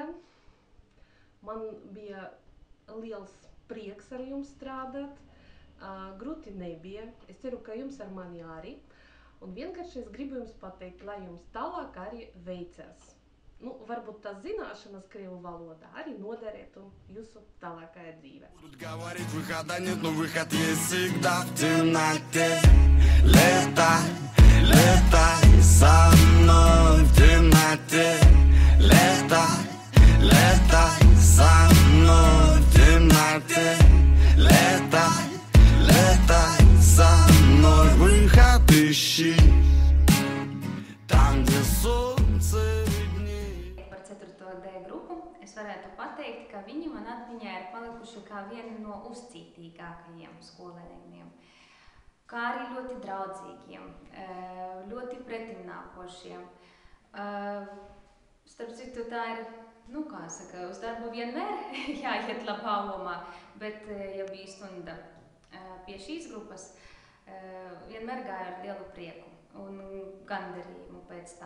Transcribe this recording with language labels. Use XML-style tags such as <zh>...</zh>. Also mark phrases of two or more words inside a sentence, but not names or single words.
<lv>Man bija liels prieks ar jums strādāt, grūti nebija, es ceru, ka jums ar mani arī. Un vienkārši es gribu jums pateikt, lai jums tālāk arī veicas. Varbūt tās zināšanas krievu valodā arī noderētu jūsu tālākajā dzīvē.</lv> <ru>Говорить выхода нет, но выход есть всегда в темноте. Летай со мной в темноте. Летай со мной в темноте. Летай со мной, выход ищи, там, где солнце виднеет.</ru> <lv>Par 4. D grupu es varētu pateikt, ka viņi man atmiņā ir palikuši kā vieni no uzcītīgākajiem skolēniem, kā arī ļoti draudzīgiem, ļoti pretimnākošiem. Starp citu, tā ir, kā saka, uz darbu vienmēr jāiet labā omā, bet, ja bija stunda pie šīs grupas, vienmēr gāju ar lielu prieku un gandarījumu pēc tam.</lv>